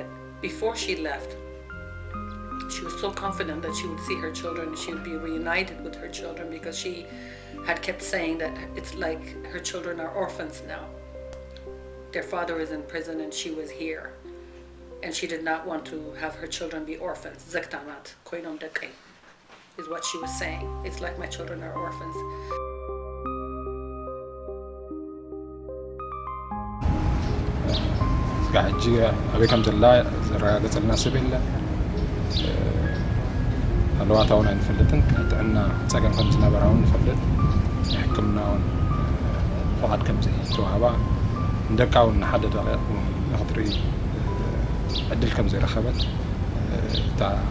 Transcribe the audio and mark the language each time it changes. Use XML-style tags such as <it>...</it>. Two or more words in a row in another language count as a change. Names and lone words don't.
<en>Before she left, she was so confident that she would see her children, she would be reunited with her children, because she had kept saying that it's like her children are orphans now. Their father is in prison and she was here. And she did not want to have her children be orphans.</en> <ti>ዘኽታማት ኮይኖም ደቀይ,</ti> <en>is what she was saying. It's like my children are orphans.</en> <ti>ሕጂ ኣበይ ከም ዘላ ዘረጋገፀልና ሰብ የለ ኣለዋታ እውን ኣይንፈልጥን ናይ ጥዕና ፀገም ከም ዝነበራ እውን ንፈልጥ ናይ ሕክምና እውን ፍቓድ ከም ዘይተዋህባ ንደቃ እውን ንሓደ ደቂቕ ንኽትርኢ ዕድል ከም ዘይረኸበት እታ</ti>